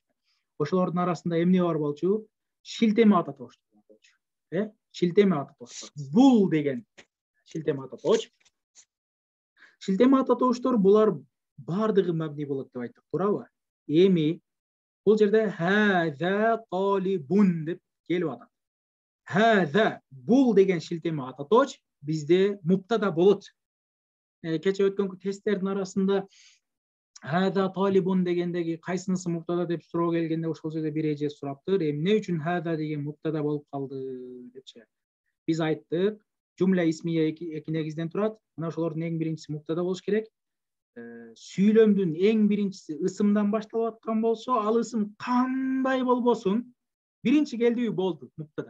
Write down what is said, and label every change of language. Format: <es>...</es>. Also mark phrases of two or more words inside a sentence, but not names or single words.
<ky>Ошолордун арасында эмне бар болчу? Шилтеме ата тош болчу. Шилтеме ата тош. Бул деген шилтеме ата тош. Шилтеме ата тоштор булар бардыгы мабни болот деп айттык, туурабы? Эми бул жерде</ky> <ar>هذا طالب</ar> <ky>деп келип атат. Хаза бул деген шилтеме ата тош бизде муптада болот. Кече өткөн тесттердин арасында</ky> <ar>هذا طالب</ar> <ky>дегендеги кайсынысы муптада деп суроо келгенде ошол жерде бир эже сураптыр. Эмне үчүн хаза деген муптада болуп калды депчи. Биз айттык,</ky> <ar>جملة اسمية</ar> <ky>эки негизден турат. Мына ошолордун эң биринчиси муптада болуш керек. Сүйлөмдүн эң биринчиси ысымдан башталып аткан болсо, ал ысым кандай болбосун, биринчи келдиби болду муптада.</ky>